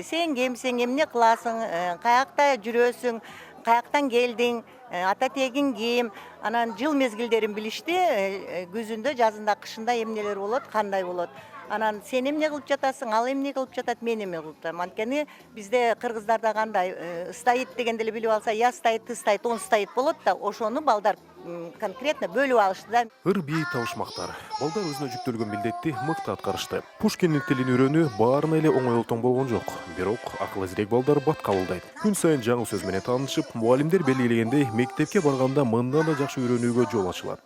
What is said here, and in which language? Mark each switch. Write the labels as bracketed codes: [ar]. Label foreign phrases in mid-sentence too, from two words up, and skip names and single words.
[ky] Сен кемсиң, эмне кыласың, каякта жүрөсүң, каяктан келдиң, ата тегиң ким, анан жыл мезгилдерин билишти, күзүндө, жазында, кышында эмнелер болот, кандай болот. Анан сен эмне кылып жатасың, ал эмне кылып жатат, мен эмне кылып жатам. Анткени бизде кыргыздарда кандай стоит деген деле билип алса, [ru] я стоит, ты стоит, он стоит [ky] болот да, ошону балдар конкретно бөлүп алышты да. Ыр бий табышмактар. Балдар өзүнө жүктөлгөн милдетти мыкты аткарышты. Пушкиндин тилин үйрөнүү баарына эле оңой олтоң болгон жок. Бирок акыл эзирек балдар бат кабылдайт. Күн сайын жаңы сөз менен таанышып, мугалимдер белгилегендей мектепке барганда мындан да жакшы үйрөнүүгө жол ачылат.